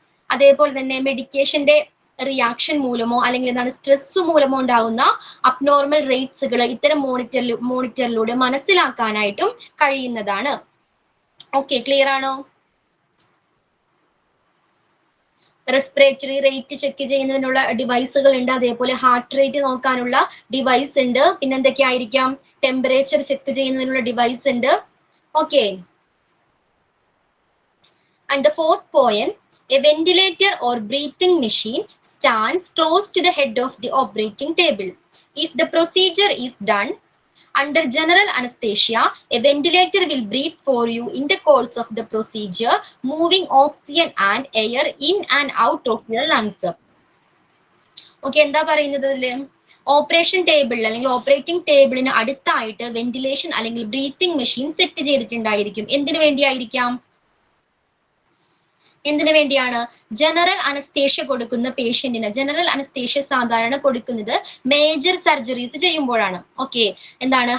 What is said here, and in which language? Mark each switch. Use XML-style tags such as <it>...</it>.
<ml>അതേപോലെ തന്നെ മെഡിക്കേഷന്റെ റിയാക്ഷൻ മൂലമോ അല്ലെങ്കിൽ എന്താണ് സ്ട്രെസ് മൂലമോ ഉണ്ടാകുന്ന അബ്നോർമൽ റേറ്റ്സുകൾ ഇത്തരം മോണിറ്ററിലൂടെ മനസ്സിലാക്കാനായിട്ടും കഴിയുന്നതാണ്. ക്ലിയർ ആണോ? റെസ്പിറേറ്ററി റേറ്റ് ചെക്ക് ചെയ്യുന്നതിനുള്ള ഡിവൈസുകൾ ഉണ്ട്. അതേപോലെ ഹാർട്ട് റേറ്റ് നോക്കാനുള്ള ഡിവൈസ് ഉണ്ട്. പിന്നെ എന്തൊക്കെയായിരിക്കാം? ടെമ്പറേച്ചർ ചെക്ക് ചെയ്യുന്നതിനുള്ള ഡിവൈസ് ഉണ്ട്.</ml> <en>And the fourth point, a ventilator or breathing machine stands close to the head of the operating table. If the procedure is done under general anesthesia, a ventilator will breathe for you in the course of the procedure, moving oxygen and air in and out of your lungs.</en> <ml>എന്താ പറയുന്നത്? Operation ടേബിളിൽ അല്ലെങ്കിൽ operating ടേബിളിന് അടുത്തായിട്ട് ventilation അല്ലെങ്കിൽ breathing machine set ചെയ്തിട്ടുണ്ടായിരിക്കും. എന്തിനു വേണ്ടിയായിരിക്കാം? എന്തിനു വേണ്ടിയാണ്? General anaesthesia കൊടുക്കുന്ന പേഷ്യന്റിന് ജനറൽ അനസ്തേഷ്യ സാധാരണ കൊടുക്കുന്നത് മേജർ സർജറീസ് ചെയ്യുമ്പോഴാണ്. എന്താണ്?</ml>